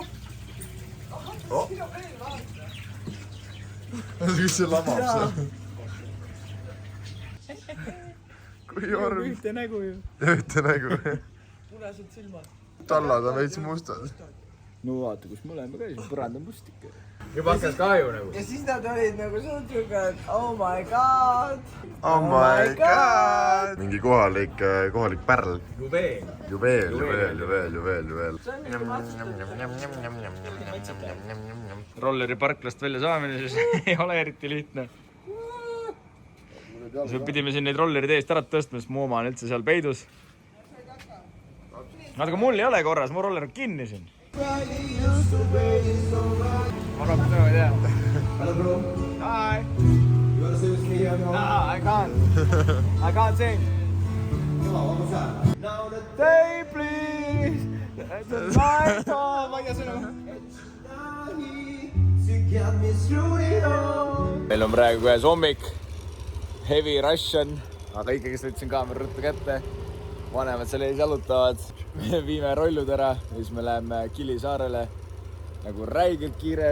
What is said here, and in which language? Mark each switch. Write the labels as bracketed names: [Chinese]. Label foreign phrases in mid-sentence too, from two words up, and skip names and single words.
[Estonian] Oh! Kus see lamab seal? Kui orm. Ühte nägu ju. Ühte nägu. Punased silmad. Tallad on veits mustad. No vaata, kus me oleme ka, siis põrand on must ikka. Juba hakkas kahju nagu. Ja siis nad olid nagu suutruga, et [English] oh my god. Oh my god. [Estonian] Mingi kohalik pärl. Juveel. Juveel. Rolleri parklast välja saamine siis ei ole eriti lihtne. Siis pidime siin neid rollerid eest ära tõstma, sest mu oma on üldse seal peidus. Aga mul ei ole korras, mu roller on kinni siin. Ma rohkem tänu ei tea. [English] Hello bro. Hi. You wanna sing with me here? No, I can't sing. Come on, one more time. Now the day please. That's my song. [Estonian] Ma ei tea sõnu. Meil on praegu käes hommik. [English] Heavy Russian, [Estonian] aga ikkagi võtsin kaamera ruttu kätte. Vanemad seal ees jalutavad. Me viime rollud ära ja siis me läheme Kili saarele nagu räigelt kiire.